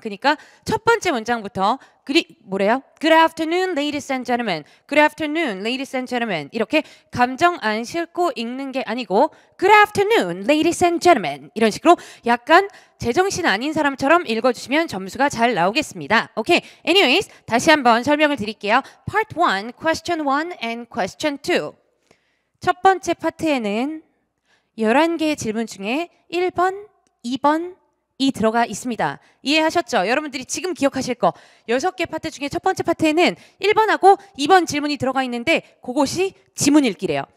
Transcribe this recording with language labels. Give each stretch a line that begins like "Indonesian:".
Korean: 그러니까 첫 번째 문장부터 뭐래요?
English: Good afternoon, ladies and gentlemen. Good afternoon, ladies and gentlemen.
Korean: 이렇게 감정 안 싣고 읽는 게 아니고
English: Good afternoon, ladies and gentlemen.
Korean: 이런 식으로 약간 제정신 아닌 사람처럼 읽어주시면 점수가 잘 나오겠습니다. 오케이. Anyways, 다시 한번 설명을 드릴게요.
English: Part 1, question 1 and question 2.
Korean: 첫 번째 파트에는 11개의 질문 중에 1번, 2번이 들어가 있습니다. 이해하셨죠? 여러분들이 지금 기억하실 거 6개 파트 중에 첫 번째 파트에는 1번하고 2번 질문이 들어가 있는데 그것이 지문 읽기래요.